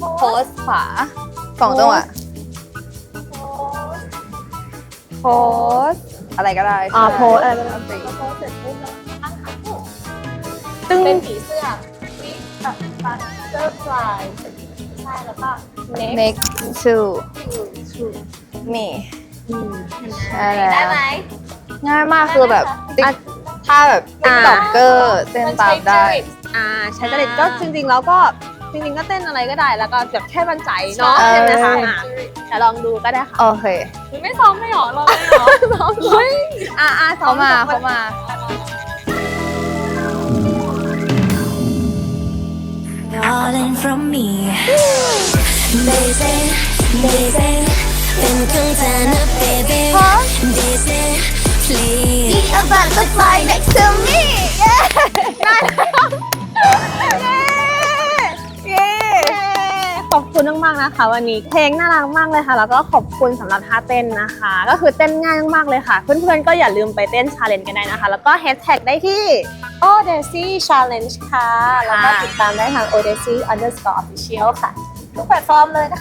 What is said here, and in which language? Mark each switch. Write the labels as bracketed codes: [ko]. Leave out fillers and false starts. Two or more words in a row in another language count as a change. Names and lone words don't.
[th] โพสขวา2จังหวะโพสอะไรก็ได้ โพสอะไรก็ได้ โพสเสร็จปุ๊บแล้วตั้งขาปุ๊บเป็นผีเสื้อวิกับบัตเตอร์ฟลายใช่แล้วก็ [en] next to me [th] ใช่แล้ว ได้ไหม ง่ายมากคือแบบถ้าแบบติ๊กต็อกเกอร์เต้นตามได้ ใช้จริตก็จริงๆแล้วก็เต้นอะไรก็ได้แล้วก็แบบแค่มั่นใจเนาะ ใช่ ใช่ไหมคะแต่ลองดูก็ได้ค่ะ โอเค ไม่ซ้อมไม่หรอเราไม่หรอ เขามา [en] Darling from me They say [th] เป็นครึ่งเธอนะ [en] baby They say please Be a butterfly next to me [th] ขอบคุณมากๆนะคะวันนี้เพลงน่ารักมากเลยค่ะแล้วก็ขอบคุณสำหรับท่าเต้นนะคะ ก็คือเต้นง่ายมากๆเลยค่ะ เพื่อนๆก็อย่าลืมไปเต้น challenge กันได้นะคะ แล้วก็แฮชแท็กได้ที่ Odyssey Challenge ค่ะ แล้วก็ติดตามได้ทาง Odyssey_official ค่ะ ทุกแพลตฟอร์มเลยนะคะ